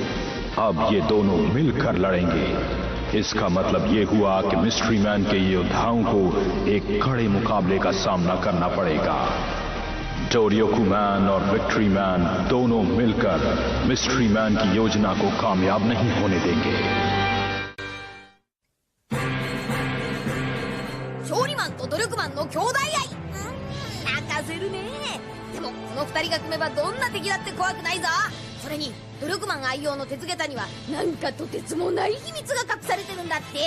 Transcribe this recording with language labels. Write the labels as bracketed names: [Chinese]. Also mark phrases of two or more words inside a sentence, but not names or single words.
[Hindi] अब ये दोनों मिलकर लड़ेंगे। इसका मतलब ये हुआ कि मिस्ट्री मैन के योद्धाओं को एक कड़े मुकाबले का सामना करना पड़ेगा। डोरियोकू मैन और विक्ट्री मैन दोनों मिलकर मिस्ट्री मैन की योजना को कामयाब नहीं होने देंगे। [Japanese] 勝利マンと努力マンの兄弟愛。泣かせるね。でもこの二人が組めばどんな敵だって怖くないぞ。それに努力マン愛用の鉄下駄にはなんかとてつもない秘密が隠されてるんだって。